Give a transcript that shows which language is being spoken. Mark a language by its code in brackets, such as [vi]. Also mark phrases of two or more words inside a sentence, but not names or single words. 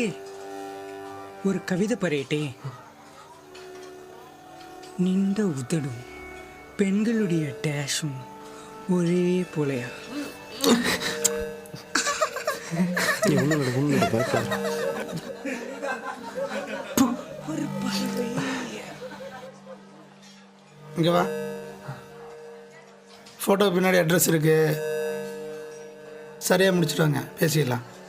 [ml] ഒരു കവിത പറയട്ടെ. നിന്റെ ഉദടും പെൺകളുടെ ഡാഷും ഒരേ പോലെയാ. [ta] இங்கே வா. ஃபோட்டோ பின்னாடி அட்ரஸ் இருக்கு, சரியாக முடிச்சுடுவாங்க, பேசிடலாம்.